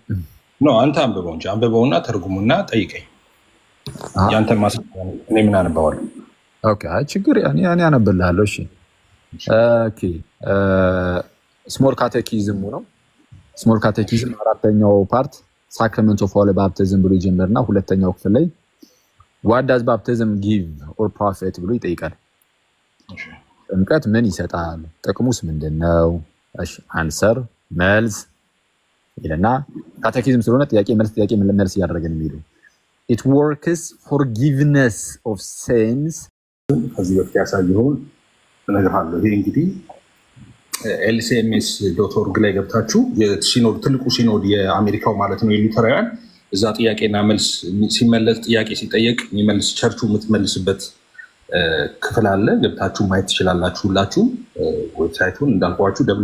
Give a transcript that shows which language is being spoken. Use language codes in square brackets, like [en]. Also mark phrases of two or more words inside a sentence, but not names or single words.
[am] ነው አንተ አንብበው እንጂ አንብበውና ተርጉሙና ጠይቀኝ ያንተ ማስቀመጥ እኔ ምን አነባዋለሁ ኦኬ ችግር ያኔ አነብልሃለሁ እሺ ኦኬ [en] small catechism [am] ነው [en] small catechism [am] አራተኛው [en] part sacrament of holy baptism [am] ብሎ ይጀምርና ሁለተኛው ክፍል ላይ [en] what does baptism give or profit [am] ብሎ ይጠይቃል ጥምቀት ምን ይሰጣል ጥቅሙስ ምንድነው እሺ አንሰር መልስ ይለና ካቴኪዝም ስለሆነ ጥያቄ መልስ ያደረገን የሚለው [en] it works forgiveness of sins [am] ከዚህ በፊት ያሳየውን እነግርሃለሁ ይሄ እንግዲህ lcms.org ላይ ገብታችሁ የሲኖድ ትልቁ ሲኖድ የአሜሪካው ማለት ነው የሉተራውያን እዛ ጥያቄና መልስ ሲመለስ ጥያቄ ሲጠየቅ የሚመልስ ቸርቹ የምትመልስበት ክፍል አለ ገብታችሁ ማየት ትችላላችሁ ሁላችሁ ዌብሳይቱን እንዳልኳችሁ